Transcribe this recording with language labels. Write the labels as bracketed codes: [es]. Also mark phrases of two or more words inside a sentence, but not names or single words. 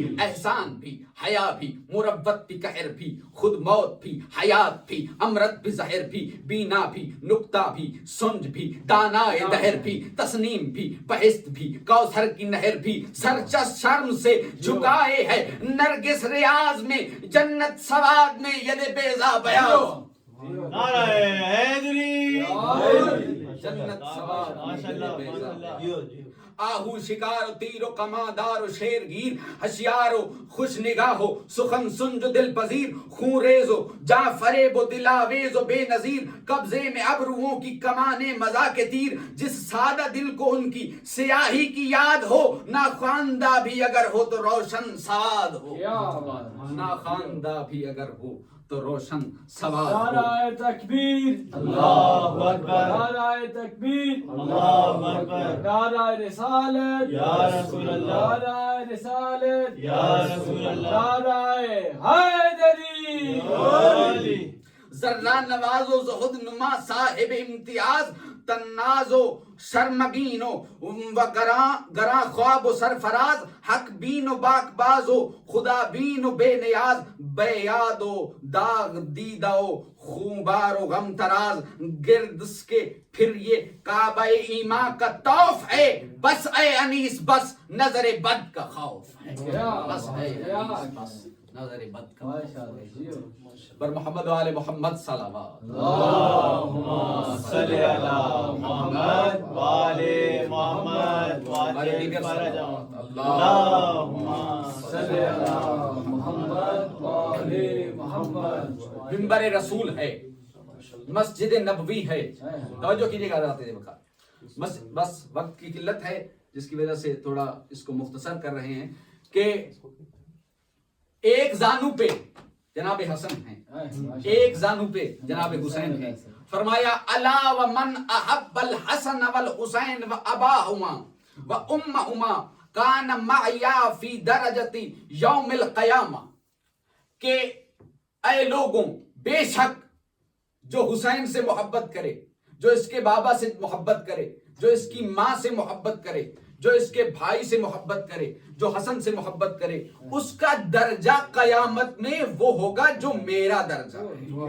[ur] احسان بھی، حیا بھی، مروت بھی، قہر بھی، خود موت بھی، حیات بھی، امرت بھی، زہر بھی، بینا بھی، نکتہ بھی، سنج بھی، دانائے دہر بھی، تسنیم بھی، بہشت بھی، کوثر کی نہر بھی، سرچس شرم سے جھکائے ہے نرگس ریاض میں، جنت سواد میں ید بیضا بیاض. نعرہ حیدری. جنت سواد میں ماشاء ید اللہ بیضا ماشاء بیاض. اللہ. آہو شکار و تیر و کماندار و شیرگیر، ہشیار و خوش نگاہ و سخن سنج و دل پذیر، خون ریز و جاں فریب و دلاویز و بے نظیر، قبضے میں ابروؤں کی کمانے مزاح کے تیر، جس سادہ دل کو ان کی سیاہی کی یاد ہو، ناخواندہ بھی اگر ہو تو روشن سواد ہو. ناخواندہ بھی اگر ہو تو روشن سواد ہو. نعرہ تکبیر، [ar] اللہ اکبر. [ur] نعرہ تکبیر، [ar] اللہ اکبر. [ur] نعرہ رسالت، [ar] یا رسول اللہ. [ur] نعرہ رسالت، [ar] یا رسول اللہ. [ur] نعرہ حیدری. علی. ذرہ نواز و زہد نما صاحب امتیاز، تناز و شرمگین و گراں خواب و سرفراز، حق بین و باک باز و خدا بین و بے نیاز، بے یاد و داغ دیدہ و خوبار و غم تراز، گرد اس کے پھر یہ کعبہ ایمان کا طوف ہے، بس اے انیس بس نظر بد کا خوف ہے. بس اے انیس بس نظر بد کا خوف ہے. [fa] بر محمد و آل محمد صلوات. [ar] اللہم صلی علی محمد و آل محمد واجل فرجهم. اللہم صلی علی محمد و آل محمد. [ur] منبر رسول ہے، مسجد نبوی ہے. توجہ کیجیے گا حضرات وقت، بس وقت کی قلت ہے جس کی وجہ سے تھوڑا اس کو مختصر کر رہے ہیں کہ ایک زانو پہ جناب حسن ہیں، ایک زانو پہ جناب حسین ہیں. فرمایا [ar] الا ومن احب الحسن والحسین واباہما وامہما کان معیا فی درجۃ یوم القیامہ، [ur] کہ اے لوگوں بے شک جو حسین سے محبت کرے، جو اس کے بابا سے محبت کرے، جو اس کی ماں سے محبت کرے، جو اس کے بھائی سے محبت کرے، جو حسن سے محبت کرے، اس کا درجہ قیامت میں وہ ہوگا جو میرا درجہ ہے.